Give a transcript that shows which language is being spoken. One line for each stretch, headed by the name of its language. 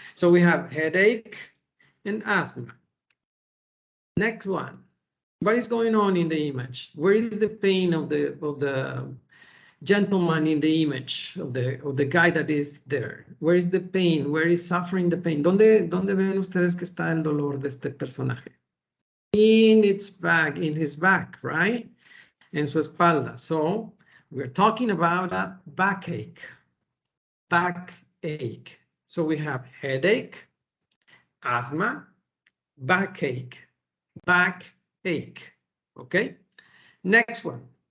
English: So we have headache and asthma. Next one. What is going on in the image? Where is the pain of the gentleman in the image of the guy that is there? Where is the pain? Where is suffering the pain?
Spanish: ¿Dónde ven ustedes que está el dolor de este personaje?
English: In its back, in his back, right?
Spanish: En su espalda.
English: So we're talking about a backache. Backache. So we have headache, asthma, backache, backache. Okay. Next one.